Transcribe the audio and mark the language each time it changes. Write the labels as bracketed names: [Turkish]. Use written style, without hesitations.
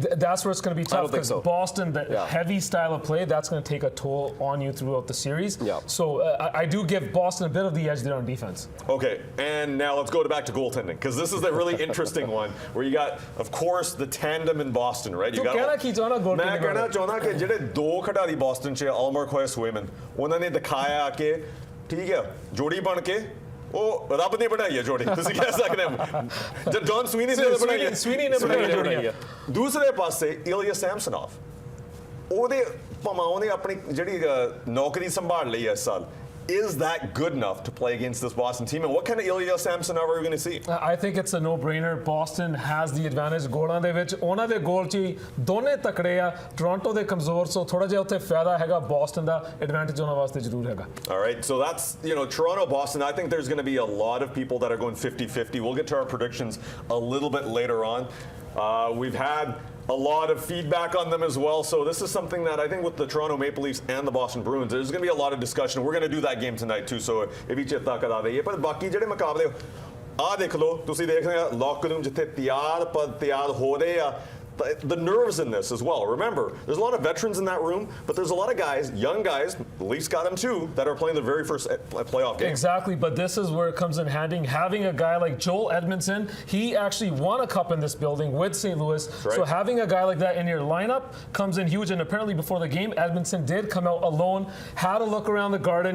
[English] That's where it's going to be tough, because Boston, that heavy style of play, that's going to take a toll on you throughout the series. So I do give Boston a bit of the edge there on defense. Okay, and now let's go back to goaltending, because this is a really interesting one where you got, of course, the tandem in Boston, right? You got [Hindi] मैं कहना चाहना कि [Punjabi] ਜਿਹੜੇ ਦੋ ਖਿਡਾਰੀ Boston 'ਚ ਆਲਮਰ ਖੋਏ ਸੂਏਮਨ ਉਹਨਾਂ ਨੇ ਦਿਖਾਇਆ ਕਿ ਠੀਕ ਹੈ ਜੋੜੀ ਬਣ ਕੇ ਉਹ ਰੱਬ ਨੇ ਬਣਾਈ ਹੈ ਜੋੜੀ ਤੁਸੀਂ ਕਹਿ ਸਕਦੇ ਹੋ ਜਦ ਜੌਨ ਸਵੀਨੀ ਨੇ ਬਣਾਈ ਜੋੜੀ ਦੂਸਰੇ ਪਾਸੇ ਇਲੀਆ ਸੈਮਸਨੋਵ ਉਹਦੇ ਭਾਵੇਂ ਉਹਨੇ ਆਪਣੀ ਜਿਹੜੀ ਨੌਕਰੀ ਸੰਭਾਲ ਲਈ ਇਸ ਸਾਲ. [English] Is that good enough to play against this Boston team? And what kind of Ilya Samsonov are we going to see? I think it's a no-brainer. Boston has the advantage. [Punjabi] ਗੋਲਾਂ ਦੇ ਵਿੱਚ ਉਹਨਾਂ ਦੇ ਗੋਲ 'ਚ ਹੀ ਦੋਨੇ ਤਕੜੇ ਆ. ਟੋਰਾਂਟੋ ਦੇ ਕਮਜ਼ੋਰ, ਸੋ ਥੋੜਾ ਜਿਹਾ ਉੱਥੇ ਫਾਇਦਾ ਹੈਗਾ Boston ਦਾ. ਐਡਵਾਂਟੇਜ ਉਹਨਾਂ ਵਾਸਤੇ ਜ਼ਰੂਰ ਹੈਗਾ. [English] All right, so that's Toronto, Boston. I think there's going to be a lot of people that are going 50-50. We'll get to our predictions a little bit later on. We've had a lot of feedback on them as well. So this is something that I think with the Toronto Maple Leafs and the Boston Bruins, there's going to be a lot of discussion. We're going to do that game tonight too. [Punjabi] So ਇਹ ਵੀ ਚੇਤਾ ਕਰਾ ਦਈਏ ਪਰ ਬਾਕੀ ਜਿਹੜੇ ਮੁਕਾਬਲੇ ਆ ਦੇਖ ਲਓ ਤੁਸੀਂ ਦੇਖ ਰਹੇ ਆ ਲੌਕ ਰੂਮ ਜਿੱਥੇ ਤਿਆਰ ਹੋ ਰਹੇ ਆ [English] the nerves in this as well. Remember, there's a lot of veterans in that room, but there's a lot of guys, young guys, the Leafs got them too, that are playing their very first playoff game. Exactly, but this is where it comes in handy. Having a guy like Joel Edmondson, he actually won a cup in this building with St. Louis. Right. So having a guy like that in your lineup comes in huge. And apparently before the game, Edmondson did come out alone, had a look around the Garden.